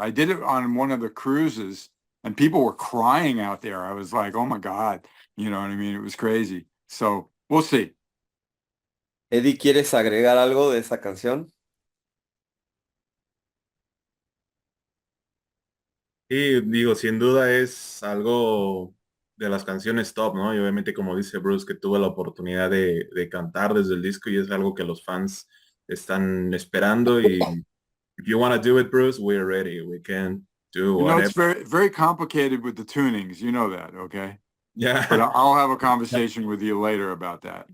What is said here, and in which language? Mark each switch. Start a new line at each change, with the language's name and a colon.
English: I did it on one of the cruises and people were crying out there. I was like, oh my God, you know what I mean? It was crazy. So we'll see.
Spanish: Eddie, ¿quieres agregar algo de esa canción? Y digo, sin duda es algo de las canciones top, ¿no? Y obviamente, como dice Bruce, que tuvo la oportunidad de cantar desde el disco y es algo que los fans están esperando.
English: Y if you want to do it, Bruce, we're ready. We can do You know, it's whatever. very, very complicated with the tunings. You know that, okay? Yeah, But I'll have a conversation with you later about that.